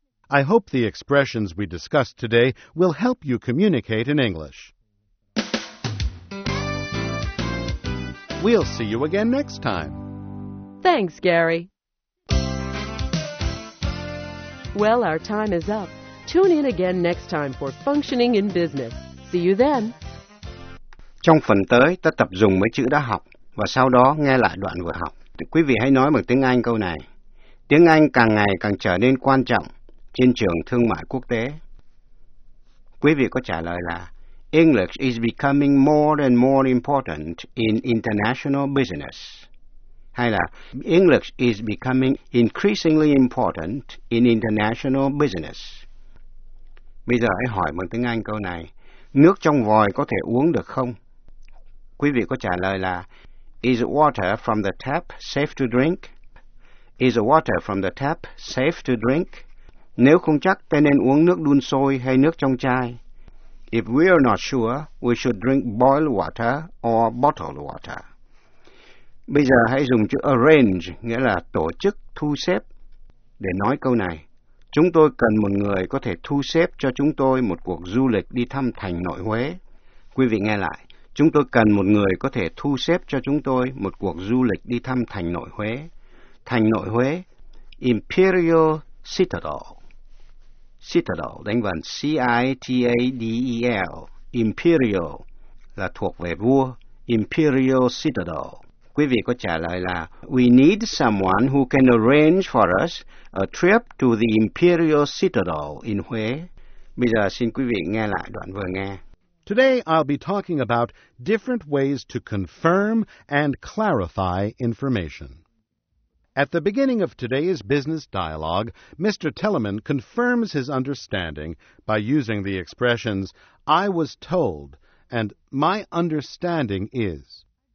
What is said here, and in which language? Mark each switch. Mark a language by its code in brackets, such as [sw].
[en] I hope the expressions we discussed today will help you communicate in English. We'll see you again next time. Thanks, Gary. Well, our time is up. Tune in again next time for Functioning in Business. See you then. [vi] Trong phần tới, ta tập dùng mấy chữ đã học và sau đó nghe lại đoạn vừa học. Quý vị hãy nói bằng tiếng Anh câu này. Tiếng Anh càng ngày càng trở nên quan trọng trên trường thương mại quốc tế. Quý vị có trả lời là [en] English is becoming more and more important in international business. [vi] Hay là [en] English is becoming increasingly important in international business. [vi] Bây giờ hãy hỏi bằng tiếng Anh câu này. Nước trong vòi có thể uống được không? Quý vị có trả lời là [en] Is water from the tap safe to drink? Is water from the tap safe to drink? [vi] Nếu không chắc, ta nên uống nước đun sôi hay nước trong chai. [en] If we are not sure, we should drink boiled water or bottled water. [vi] Bây giờ hãy dùng chữ arrange, nghĩa là tổ chức, thu xếp, để nói câu này. Chúng tôi cần một người có thể thu xếp cho chúng tôi một cuộc du lịch đi thăm thành nội Huế. Quý vị nghe lại. Chúng tôi cần một người có thể thu xếp cho chúng tôi một cuộc du lịch đi thăm thành nội Huế. Thành nội Huế, Imperial Citadel. Citadel, đánh vần C-I-T-A-D-E-L. Imperial là thuộc về vua. [en] Imperial Citadel. [vi] Quý vị có trả lời là [en] We need someone who can arrange for us a trip to the Imperial Citadel in Huế. [vi] Bây giờ xin quý vị nghe lại đoạn vừa nghe. [en] Today I'll be talking about different ways to confirm and clarify information. At the beginning of today's business dialogue, Mr. Telemann confirms his understanding by using the expressions, I was told, and my understanding is.